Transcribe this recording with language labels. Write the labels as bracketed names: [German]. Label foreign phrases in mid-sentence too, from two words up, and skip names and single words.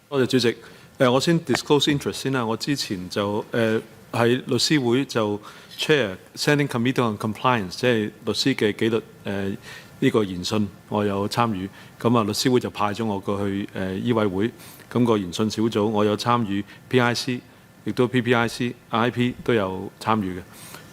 [Cantonese] 多謝主席。我先 [English] disclose interest [Cantonese] 先啦。我之前就喺律師會就 [English] chair Standing Committee on Compliance， [Cantonese] 即係律師嘅紀律呢個研訊，我有參與。咁啊，律師會就派咗我過去醫委會，咁個研訊小組我有參與 PIC， 亦都 PPIC、IP 都有參與嘅。